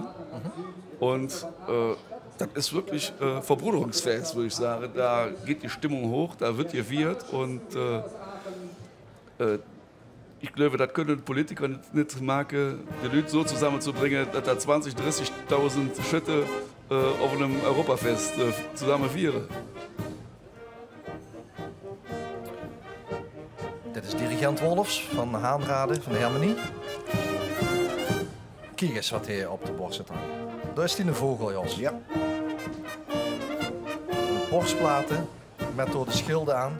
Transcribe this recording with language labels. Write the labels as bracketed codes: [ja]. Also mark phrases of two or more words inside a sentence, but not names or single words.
[de] Und das ist wirklich Verbruderungsfest, würde ich sagen. Da geht die Stimmung hoch, da wird gefeiert und ich glaube, das können Politiker nicht machen, die Leute so zusammenzubringen, dass da 20.000, 30.000 Schritte auf einem Europafest zusammen feiern. [nl] Dit is dirigent Wolfs van de Haanrade, van de Harmonie. Kijk eens wat hij op de borst zit hangen. Daar is die een vogel, Jos. Ja. Borstplaten met door de schilden aan.